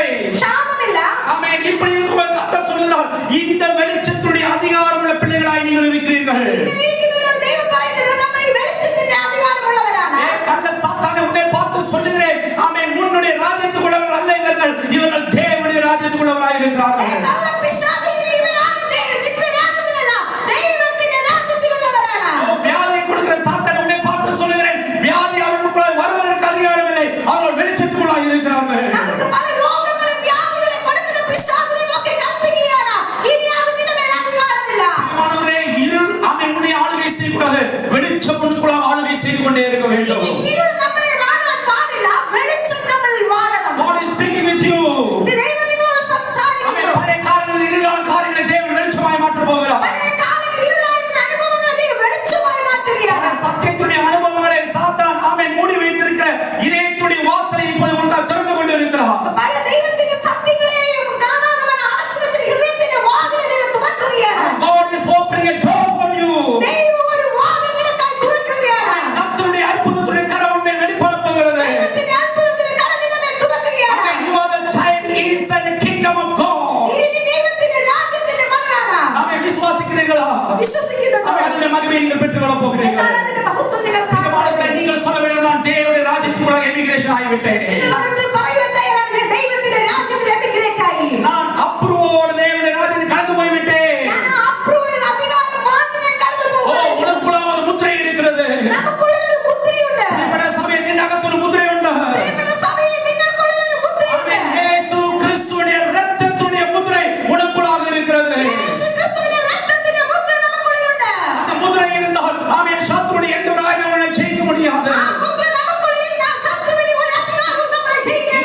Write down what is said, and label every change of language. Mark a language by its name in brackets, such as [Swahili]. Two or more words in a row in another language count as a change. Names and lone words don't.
[Malayalam] ക്ഷാമമില്ല. [Tamil] ஆமென். இப்படி இருக்கும்போது கர்த்தர் சொல்கிறார், இந்த வெளிச்சத்துடைய அதிகாரம் உள்ள பிள்ளைகளாய் நீங்கள் இருக்கிறீர்கள். [Malayalam] ഇങ്ങനെ ഇരിക്കുന്നവരോട് ദൈവം പറയുന്നത് നമ്മൾ ഈ വെളിച്ചത്തിന്റെ അധികാരമുള്ളവരാണ്. [Tamil] கள்ள சாத்தானை உன்னை பார்த்து சொல்லுகிறேன், ஆமென். உன்னுடைய ராஜ்யத்துக்குள்ளவர்கள் அல்ல இவர்கள், இவர்கள் தேவனுடைய ராஜ்யத்துக்குள்ளவராய் இருக்கிறார்கள். [Malayalam] കള്ളപ്പിശാചേ, ഇവരാരും നിന്റെ രാജ്യത്തിലല്ല, ദൈവത്തിന്റെ രാജ്യത്തിലുള്ളവരാണ്. [Tamil] வியாதியை கொடுக்கிற சாத்தானை உன்னை பார்த்து சொல்லுகிறேன், வியாதி அவர்களுக்குள்ள வருவதற்கு அதிகாரம் இல்லை, அவர்கள் வெளிச்சத்துக்குள்ளாக இருக்கிறார்கள். [Malayalam] നമുക്ക് പല രോഗങ്ങളും വ്യാധികളും കൊടുക്കുന്ന പിശാചിനെ നോക്കി കൽപ്പിക്കുകയാണ്, ഇനി അത് നിന്റെ മേൽ അധികാരമില്ല. [Tamil] மாணவர்களே, இருள் ஆமென் உன்னை ஆளுகை செய்யக்கூடாது, வெளிச்சம் உனக்குள்ளாக ஆளுகை செய்து கொண்டே இருக்க வேண்டும். [Malayalam] ഇനി ഇരുൾ നമ്മളെ വാഴാൻ പാടില്ല, വെളിച്ചം നമ്മളിൽ വാഴണം. [English] God is speaking with you. [Malayalam] ദൈവം നിങ്ങളോട് [Tamil] ஆமென். [Malayalam] സംസാരിക്കുന്നു. [Tamil] பழைய காலங்களில் இருளான காரியங்களை தேவன் வெளிச்சமாய் மாற்ற போகிறார். [Malayalam] പഴയ കാലങ്ങളിൽ ഇരുളായിരുന്ന അനുഭവങ്ങളെ ദൈവം വെളിച്ചമായി മാറ്റുകയാണ്. [Tamil] சத்தியத்துடைய அனுபவங்களை சாத்தான் ஆமென் மூடி வைத்திருக்கிற இதயத்துடைய வாசலை இப்போது உனக்கு திறந்து கொண்டு இருக்கிறார். [Malayalam] പഴയ ദൈവത്തിന്റെ സത്യങ്ങളെയും കാണാതവൻ അടച്ചു വെച്ച ഹൃദയത്തിന്റെ വാതിലെ ദൈവം തുറക്കുകയാണ്. [English] God is opening a door for you. [Malayalam] ദൈവം ഒരു വാതിൽ നിനക്കായി തുറക്കുകയാണ്. [Tamil] கர்த்தருடைய அற்புதத்துடைய கரம் உன்னை வெளிப்படப் போகிறது. [Malayalam] ദൈവത്തിന്റെ അത്ഭുതത്തിന്റെ കരം നിന്നെ മേൽ തുറക്കുകയാണ്. [English] You are the child inside the kingdom of God. [Malayalam] ഇനി നീ ദൈവത്തിന്റെ രാജ്യത്തിന്റെ മകനാണ്. [Tamil] ஆமென். விசுவாசிக்கிறீர்களா? [Malayalam] വിശ്വസിക്കുന്നുണ്ടോ? [Tamil] ஆமென். അതിന്റെ மகிமையை நீங்கள் பெற்றுக்கொள்ளப் போகிறீர்கள். [Malayalam] എന്നാൽ അതിന്റെ മഹത്വം നിങ്ങൾ [Tamil] மாணவர்களே, நீங்கள் சொல்ல வேண்டும், நான் தேவனுடைய ராஜ்யத்துக்குள்ளாக எமிகிரேஷன் ஆகிவிட்டேன். [Malayalam] നിങ്ങൾ ഓരോരുത്തർ പറയുവാൻ തയ്യാറാണ്, ഞാൻ ദൈവത്തിന്റെ രാജ്യത്തിൽ എമിഗ്രേറ്റ് ആയി. [Tamil] நான் அப்ரூவோடு தேவனுடைய ராஜ்யத்தில் கடந்து போய்விட்டேன். [Malayalam] ഞാൻ ആ അപ്രൂവൽ അധികാരം വാങ്ങി ഞാൻ കടന്നു [Tamil] ஓ, [Malayalam] പോകും. [Tamil] உனக்குள்ளாக ஒரு முத்திரை இருக்கிறது. [Malayalam] നമുക്കുള്ളിൽ ഒരു മുദ്രയുണ്ട്. പ്രിയപ്പെട്ട സഭയെ, നിന്റെ അകത്തൊരു മുദ്രയുണ്ട്. പ്രിയപ്പെട്ട സഭയെ, നിങ്ങൾക്കുള്ളിൽ ഒരു മുദ്രയുണ്ട്. [Tamil] ஆமென். இயேசு கிறிஸ்துவுடைய இரத்தத்துடைய முத்திரை உனக்குள்ளாக இருக்கிறது. [Malayalam] യേശു ക്രിസ്തുവിന്റെ രക്തത്തിന്റെ മുദ്ര നമുക്കുള്ളിലുണ്ട്. [Tamil] அந்த முத்திரை இருந்தால் ஆமென், சத்துருடைய எந்த ஒரு ஆயுதம் உன்னை ஜெயிக்க முடியாது. [Malayalam] ആ മുദ്ര നമുക്കുള്ളിൽ இருந்தாൽ ശത്രുവിന് ഒരു അധികാരവും നമ്മളെ